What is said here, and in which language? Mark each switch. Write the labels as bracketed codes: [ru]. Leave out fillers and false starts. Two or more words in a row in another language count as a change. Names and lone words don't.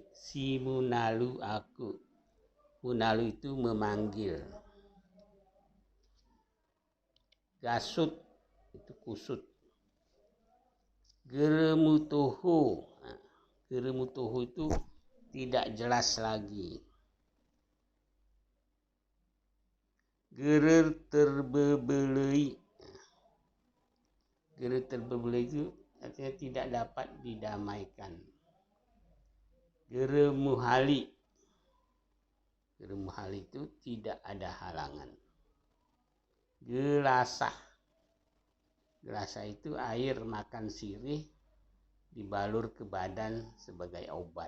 [id] Simunalu aku. Munalu itu memanggil. Gasut itu kusut. Geremutuhu. Geremutuhu itu tidak jelas lagi. [gay] Gerer terbebelai. Gerer terbebelai [id] itu artinya tidak dapat didamaikan. Geremuhali. Geremuhali itu tidak ada halangan. Gelasah. Gelasah itu air makan sirih dibalur ke badan sebagai obat.